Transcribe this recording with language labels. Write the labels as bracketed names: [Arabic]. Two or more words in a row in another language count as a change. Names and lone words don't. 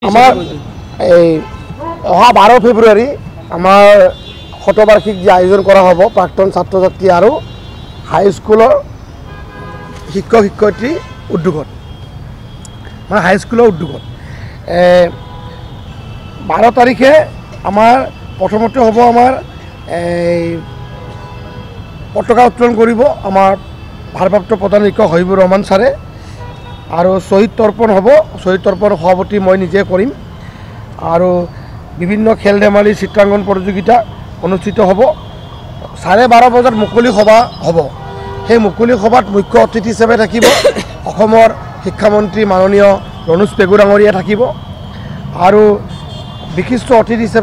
[Bangla] আমার এই অহা 12 ফেব্রুয়ারি আমার শতবার্ষিক যে আয়োজন করা হব প্রাক্তন ছাত্রছাত্রী আর [English] high school's [Bangla] শিক্ষক শিক্ষয়িত্রী উদ্যোগত মানে [English] high school's [Bangla] উদ্যোগত 12 তারিখে আমার প্রথমত হব আমার পতাকা উত্তোলন করব আমার ভারপ্রাপ্ত প্রধান শিক্ষক হবিবুর রহমান স্যারে আর শহীদ তর্পণ হব শহীদ তর্পণ [Assamese] সভাপতি মই নিজে কৰিম আৰু বিভিন্ন খেল ধেমালি চিত্ৰাঙ্কন প্ৰতিযোগিতা অনুষ্ঠিত হ'ব 12:30 বজাত মুকলি সভা হ'ব সেই মুকলি সভাত মুখ্য অতিথি হিচাপে থাকিব অসমৰ শিক্ষামন্ত্ৰী মাননীয় ৰনোজ পেগু ডাঙৰীয়া থাকিব আৰু বিশিষ্ট অতিথি হিচাপে